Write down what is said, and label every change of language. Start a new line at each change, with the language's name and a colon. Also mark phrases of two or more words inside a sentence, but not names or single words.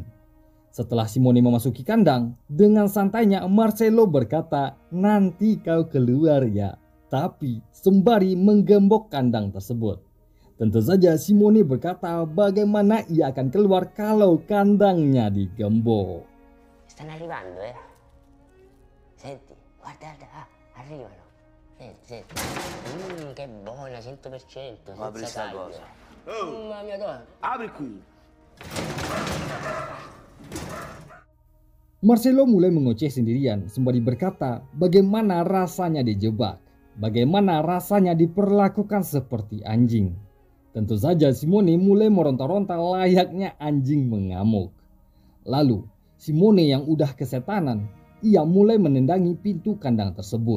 Indonesian: Setelah Simone memasuki kandang, dengan santainya Marcelo berkata, "Nanti kau keluar ya." Tapi sembari menggembok kandang tersebut. Tentu saja Simone berkata bagaimana ia akan keluar kalau kandangnya digembok.
Italian: Stanno arrivando, eh. Senti, guarda, arrivano. Senti. Che buona, 100%. Apri senza sta taglio. cosa. Oh, Mamma mia, dove? apri qui.
Indonesian: Marcelo mulai mengoceh sendirian sembari berkata bagaimana rasanya dijebak, bagaimana rasanya diperlakukan seperti anjing. Tentu saja Simone mulai meronta-ronta layaknya anjing mengamuk. Lalu Simone yang udah kesetanan, ia mulai menendangi pintu kandang tersebut.